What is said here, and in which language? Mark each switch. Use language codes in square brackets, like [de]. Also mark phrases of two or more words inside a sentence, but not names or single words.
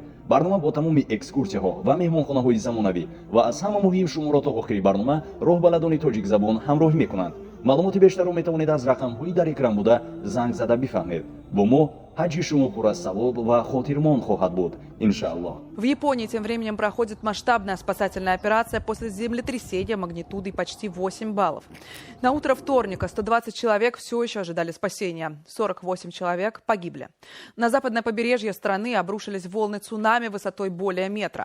[tg] барнома бо тамоми экскурсияҳо ва меҳмонхонаҳои замонавӣ ва аз ҳама муҳим шуморату охири барнома роҳбаладони тоҷик забон ҳамроҳӣ мекунанд. маълумоти бештарро метавонед аз рақамҳои дар экран буда занг зада бифаҳмед. бо мо ҳаҷи шумо пур аз савоб ва хотирмон хоҳад буд, иншааллоҳ. [ru] В Японии тем временем проходит масштабная спасательная операция после землетрясения магнитудой почти 8 баллов. На утро вторника 120 человек все еще ожидали спасения. 48 человек погибли. На западное побережье страны обрушились волны цунами высотой более метра.